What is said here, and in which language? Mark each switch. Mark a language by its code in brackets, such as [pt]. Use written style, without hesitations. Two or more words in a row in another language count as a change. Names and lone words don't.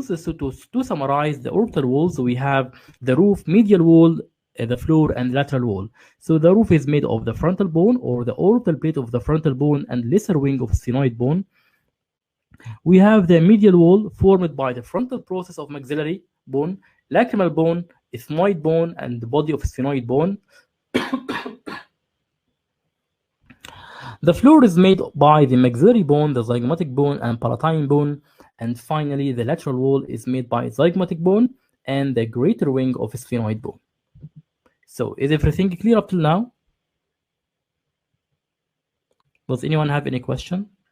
[en] So to summarize the orbital walls, we have the roof, medial wall, the floor, and lateral wall. So the roof is made of the frontal bone or the orbital plate of the frontal bone and lesser wing of sphenoid bone. We have the medial wall formed by the frontal process of maxillary bone, lacrimal bone, ethmoid bone, and the body of sphenoid bone. The floor is made by the maxillary bone, the zygomatic bone, and palatine bone. And finally, the lateral wall is made by zygomatic bone and the greater wing of sphenoid bone. So is everything clear up till now? Does anyone have any question?